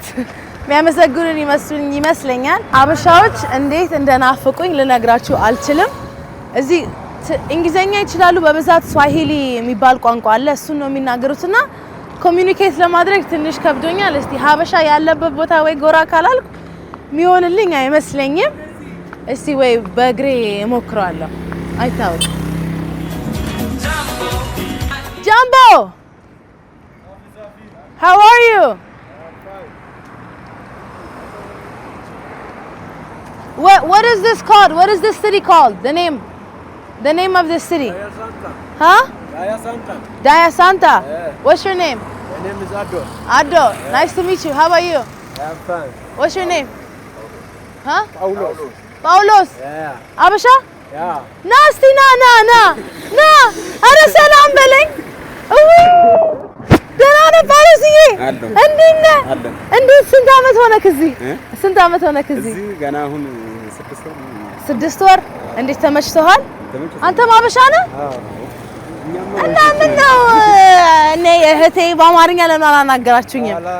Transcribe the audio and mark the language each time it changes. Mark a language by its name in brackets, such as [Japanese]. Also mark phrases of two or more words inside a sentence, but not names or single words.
[Amharic] የሚያመሰግኑን ይመስለኛል። አበሻዎች እንዴት እንደናፍቁኝ ልነግራችሁ አልችልም። እዚህ እንግሊዘኛ ይችላሉ በብዛት። ስዋሂሊ የሚባል ቋንቋ አለ፣ እሱን ነው የሚናገሩትና ኮሚኒኬት ለማድረግ ትንሽ ከብዶኛል። እስቲ ሀበሻ ያለበት ቦታ ወይ ጎራ ካላልኩ የሚሆንልኝ አይመስለኝም። እስቲ ወይ በእግሬ እሞክራለሁ፣ አይታወቅም። [English] Jumbo, how are you? What is this called? What is this city called? The name of this city? Daya Santa. Huh? Daya Santa. Daya Santa. Yeah. What's your name? My name is Addo. Addo. Yeah. Nice to meet you. How about you? I'm fine. What's your name? Huh? Paulos. Paulos. Yeah. Abasha? Yeah. Nasty na. Ara salam beleng. [Amharic] ደህና ነህ ጳውሎስዬ? እንዴት ነህ? እንዴት ስንት ዓመት ሆነህ እዚህ? ስንት ዓመት ሆነህ እዚህ? ገና አሁን 6 ወር። እንዴት ተመችቶሃል? አንተም አበሻ ነህ? እና ምን ነው እኔ እህቴ በአማርኛ ለምን አላናገራችሁኝም?